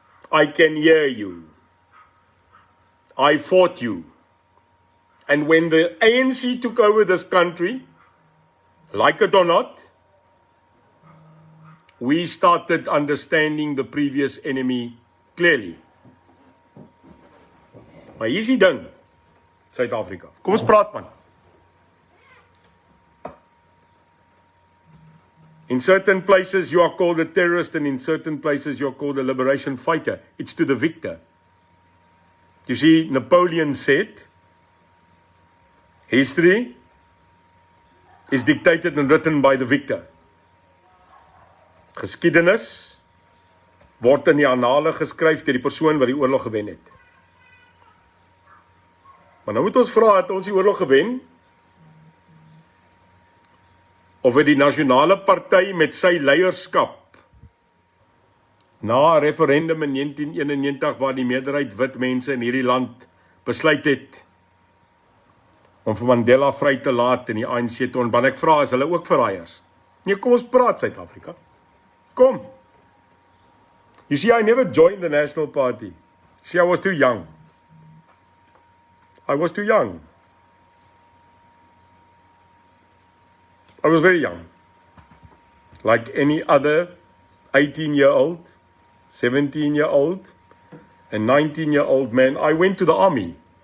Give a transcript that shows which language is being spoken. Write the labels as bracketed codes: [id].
[en] I can hear you. I fought you. And when the ANC took over this country, like it or not, we started understanding the previous enemy clearly. [af] Maar hier is die ding, Suid-Afrika. Kom ons praat man. [en] In certain places you are called a terrorist and in certain places you are called a liberation fighter. It's to the victor. You see, Napoleon said, history is dictated and written by the victor. [af] Geskiedenis word in die annale geskryf deur die persoon wat die oorlog gewen het. Maar nou moet ons vra, het ons die oorlog gewen? Of het die nasionale party met sy leierskap na 'n referendum in 1991 waar die meerderheid wit mense in hierdie land besluit het om vir Mandela vry te laat en die ANC te ontban. Ek vra, is hulle ook verraaiers? Nee, kom ons praat Suid-Afrika. Kom. [en] You see, I never joined the National Party. See, I was too young. I was too young. I was very young. Like any other 18-year-old, 17-year-old, and 19-year-old man, I went to the army.